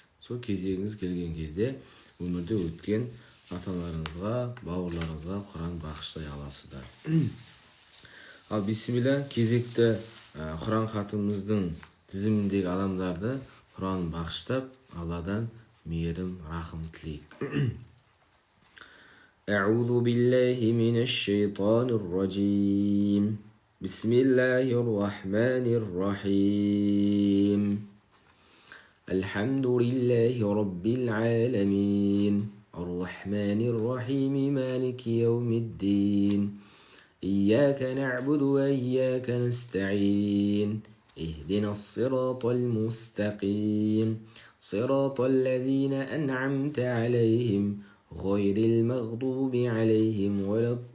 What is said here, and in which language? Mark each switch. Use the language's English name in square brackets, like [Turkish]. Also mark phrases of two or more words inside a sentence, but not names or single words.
[Kazakh] Сол кезегіңіз келген кезде өмірде өткен аталарыңызға, бауырларыңызға Құран бағыштай аласыздар. Ал бисмилля, кезекті Құран хатымыздың тізіміндегі адамдарды Құран бағыштап, Алладан мейірім, рахым тілейік. [Arabic] أعوذ بالله من الشيطان الرجيم بسم الله الرحمن الرحيم الحمد لله رب العالمين الرحمن الرحيم مالك يوم الدين إياك نعبد وإياك نستعين اهدنا الصراط المستقيم صراط الذين أنعمت عليهم غير المغضوب عليهم ولا